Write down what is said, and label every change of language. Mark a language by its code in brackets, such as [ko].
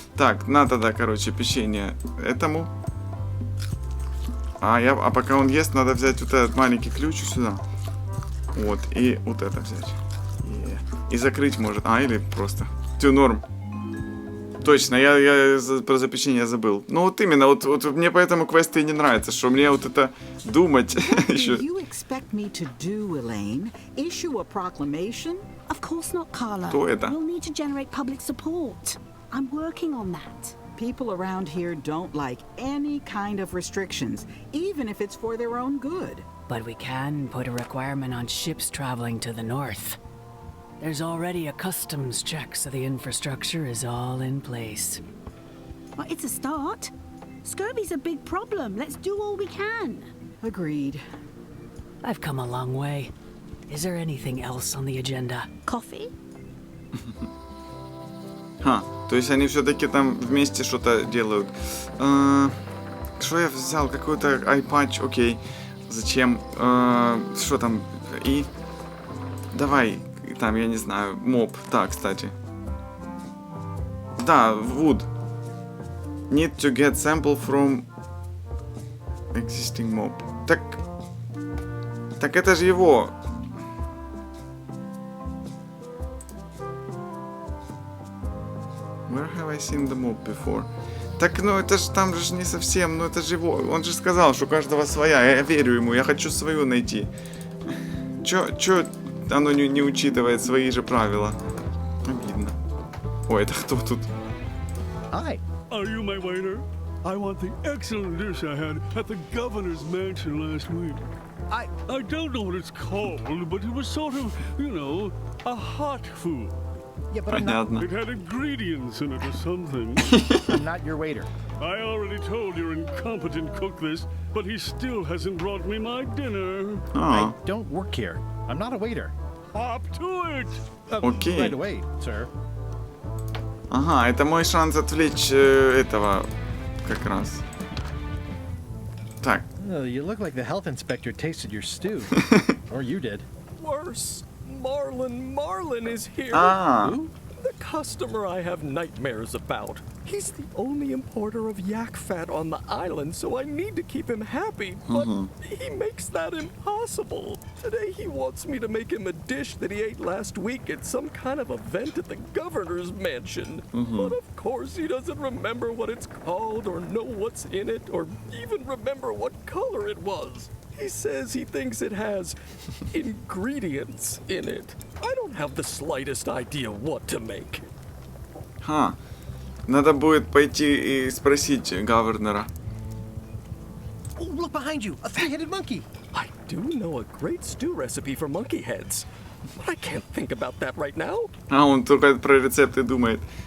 [ru] Так, на тогда, короче, печенье этому. А пока он ест, надо взять вот этот маленький ключ сюда. Вот, и вот это взять. И закрыть может. Или просто. Тю, норм. Точно, я про запечение забыл. Ну вот именно, вот мне поэтому квесты и не нравятся, что мне вот это думать еще. [en] You expect me to do, Elaine? Issue a proclamation? Of course not, Carla. [ru] Кто это? [en] We'll need to generate public support. I'm working on that. People around here don't like any kind of restrictions, even if it's for their own good. But we can put a requirement on ships traveling to the north. There's already a customs check, so the infrastructure is all in place. Well, it's a start. Scurvy's a big problem. Let's do all we can. Agreed. I've come a long way. Is there anything else on the agenda? Coffee? [ru] То есть они все-таки там вместе что-то делают. Что я взял? Какой-то iPad, окей. Зачем? Что там? И... Давай, там, я не знаю, моб. Да, кстати. Да, [en] wood. Need to get sample from existing mob. [ru] Так это же его. Where have I seen the mob before? Так, ну это же там же не совсем, ну это же его. Он же сказал, что у каждого своя. Я верю ему, я хочу свою найти. Чё оно не учитывает свои же правила? Обидно. Ой, это кто тут? [en] Hi. Are you my waiter? I want the excellent dish I had at the governor's mansion last week. I don't know what it's called, but it was sort of, you know, a hot food. Yeah, but I'm not... It had ingredients in it or something. I'm not your waiter. I already told your incompetent cook this, but he still hasn't brought me my dinner. I don't work here. I'm not a waiter. Hop to it! [ru] Окей. [en] Right away, sir. [ru] Ага, это мой шанс отвлечь этого как раз. Так. [en] You look like the health inspector tasted your stew. Or you did. Worse. Marlin is here. Who? The customer I have nightmares about. He's the only importer of yak fat on the island, so I need to keep him happy, but he makes that impossible. Today he wants me to make him a dish that he ate last week at some kind of event at the governor's mansion. But of course he doesn't remember what it's called or know what's in it or even remember what color it was. He says he thinks it has ingredients in it. I don't have the slightest idea what to make. [ru] Надо будет пойти и спросить Гавернера. [en] Oh, look behind you! A three-headed monkey! I do know a great stew recipe for monkey heads, but I can't think about that right now. [ru] Он только про рецепты думает.